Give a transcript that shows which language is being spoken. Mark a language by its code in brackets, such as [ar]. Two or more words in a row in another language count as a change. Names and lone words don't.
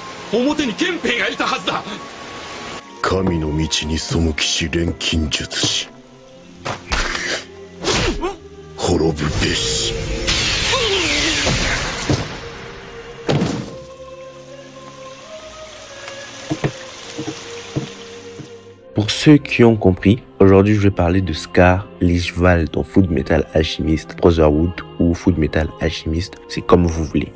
[ja] 表に憲兵がいたはずだ。神の道に背きし錬金術師、滅ぶべし。 [fr] Pour ceux qui ont compris, aujourd'hui je vais parler de Scar L'Ishval dans Fullmetal Alchemist Brotherhood ou Fullmetal Alchemist, c'est comme vous voulez.